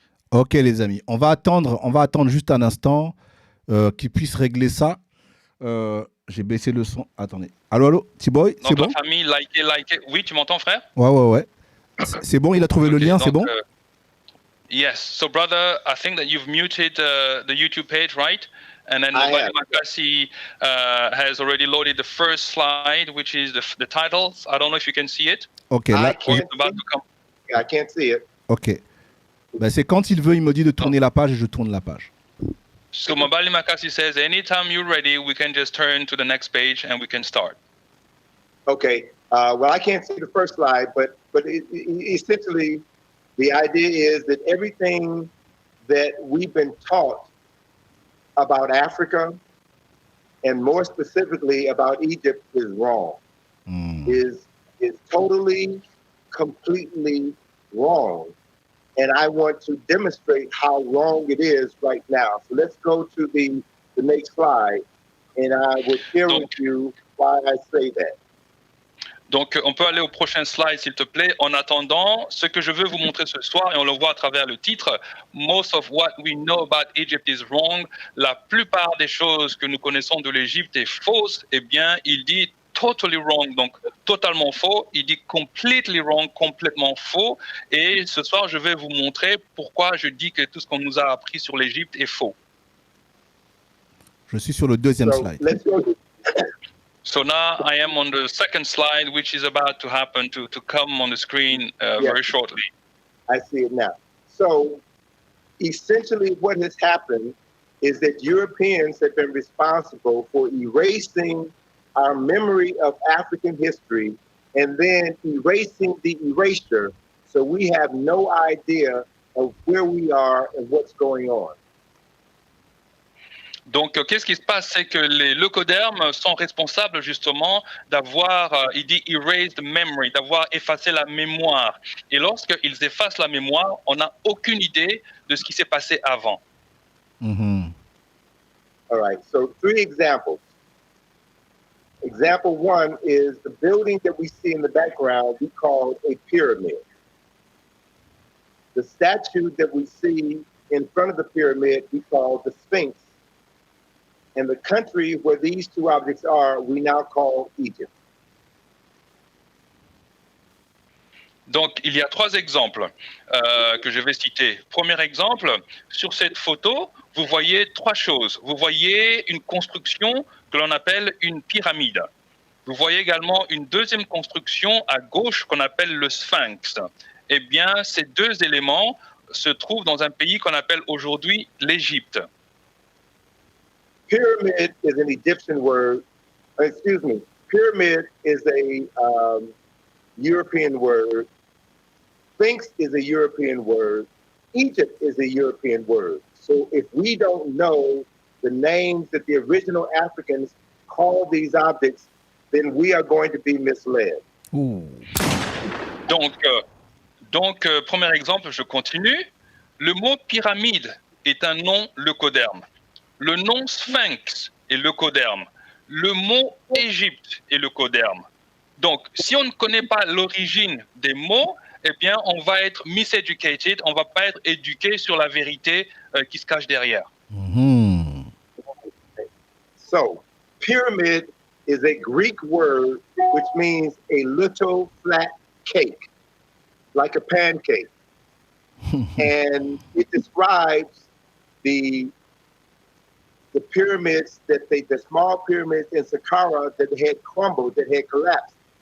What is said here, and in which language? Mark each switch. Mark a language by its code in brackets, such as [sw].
[fr] Ok les amis, on va attendre juste un instant qu'ils puissent régler ça. J'ai baissé le son. Attendez. Allô, T-Boy, c'est bon? Donc la famille, likez. Oui, tu m'entends, frère? Ouais. C'est bon, il a trouvé le lien, c'est bon? [en] Yes. So brother, I think that you've muted the YouTube page, right? And then Mobali Makasi has already loaded the first slide, which is the titles. I don't know if you can see it. [fr] Ok, là, [en] I can't see it. Ok. [fr] Ben, c'est quand il veut, il me dit de tourner la page et je tourne la page. [en] So Mobali Makasi says, anytime you're ready, we can just turn to the next page and we can start. Okay. Well, I can't see the first slide, but essentially, the idea is that everything that we've been taught about Africa, and more specifically about Egypt, is wrong. Is totally, completely wrong. And I want to demonstrate how wrong it is right now. So let's go to the next slide, and I will share with you why I say that. [fr] Donc, on peut aller au prochain slide, s'il te plaît. En attendant, ce que je veux vous montrer ce soir, et on le voit à travers le titre, [en] Most of what we know about Egypt is wrong. [fr] La plupart des choses que nous connaissons de l'Égypte est fausse. Eh bien, il dit [en] totally wrong, [fr] donc totalement faux. Il dit [en] completely wrong, [fr] complètement faux. Et ce soir, je vais vous montrer pourquoi je dis que tout ce qu'on nous a appris sur l'Égypte est faux. Je suis sur le deuxième slide. [en] So now I am on the second slide, which is about to happen, to come on the screen very shortly. I see it now. So essentially what has happened is that Europeans have been responsible for erasing our memory of African history and then erasing the erasure. So we have no idea of where we are and what's going on. [fr] Donc, qu'est-ce qui se passe? C'est que les leucodermes sont responsables justement d'avoir, il dit [en] erased memory, [fr] d'avoir effacé la mémoire. Et lorsqu'ils effacent la mémoire, on n'a aucune idée de ce qui s'est passé avant. Mm-hmm. [en] All right, so 3 examples. Example 1 is the building that we see in the background we call a pyramid. The statue that we see in front of the pyramid we call the Sphinx. And the country where these 2 objects are, we now call Egypt. [fr] Donc, il y a 3 exemples que je vais citer. Premier exemple, sur cette photo, vous voyez trois choses. Vous voyez une construction que l'on appelle une pyramide. Vous voyez également une deuxième construction à gauche qu'on appelle le sphinx. Eh bien, ces deux éléments se trouvent dans un pays qu'on appelle aujourd'hui l'Égypte. [en] Pyramid is an Egyptian word. Excuse me. Pyramid is a European word. Sphinx is a European word. Egypt is a European word. So if we don't know the names that the original Africans called these objects, then we are going to be misled. Ouh. [fr] Donc, premier exemple, je continue. Le mot pyramide est un nom leucoderme. Le nom sphinx est leucoderme. Le mot Égypte est leucoderme. Donc, si on ne connaît pas l'origine des mots, eh bien, on va être miseducated, on ne va pas être éduqué sur la vérité qui se cache derrière. Mhm. [en] So, pyramid is a Greek word which means a little flat cake, like a pancake. And it describes the pyramids the small pyramids in Saqqara that had crumbled, that had collapsed.